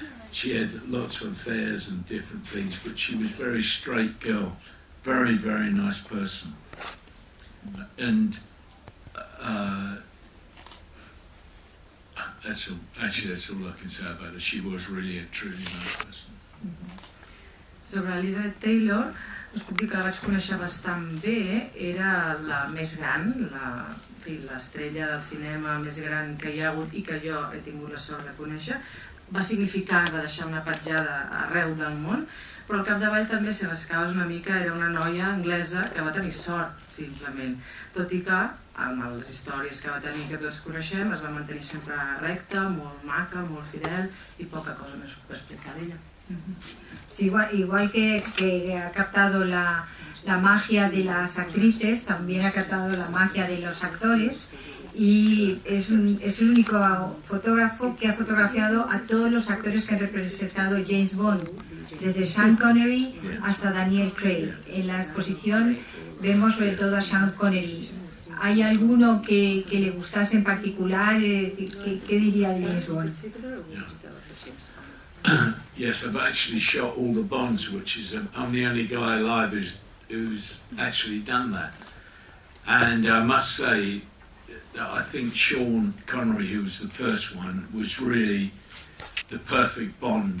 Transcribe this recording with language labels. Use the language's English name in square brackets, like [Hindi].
[English] She had lots of affairs and different things, but she was a very straight girl, very, very nice person. And that's all I can say about her. She was really a truly nice person. [Catalan] Sobre Elizabeth Taylor, us puc dir que la vaig conèixer bastant bé, era la més gran, l'estrella del cinema més gran que hi ha hagut i que jo he tingut la sort de conèixer. Va significar, va deixar una petjada arreu del món, però al capdavall també, si rascaves una mica, era una noia anglesa que va tenir sort, simplement. Tot i que, amb les històries que va tenir que tots coneixem, es va mantenir sempre recta, molt maca, molt fidel i poca cosa més puc explicar d'ella. [Spanish] Sí, igual que ha captado la magia de las actrices, también ha captado la magia de los actores y es el único fotógrafo que ha fotografiado a todos los actores que han representado James Bond, desde Sean Connery hasta Daniel Craig. En la exposición vemos sobre todo a Sean Connery. ¿Hay alguno que le gustase en particular? ¿Qué diría de James Bond? [English] Yes, I've actually shot all the Bonds, I'm the only guy alive who's actually done that. And I must say, I think Sean Connery, who was the first one, was really the perfect Bond.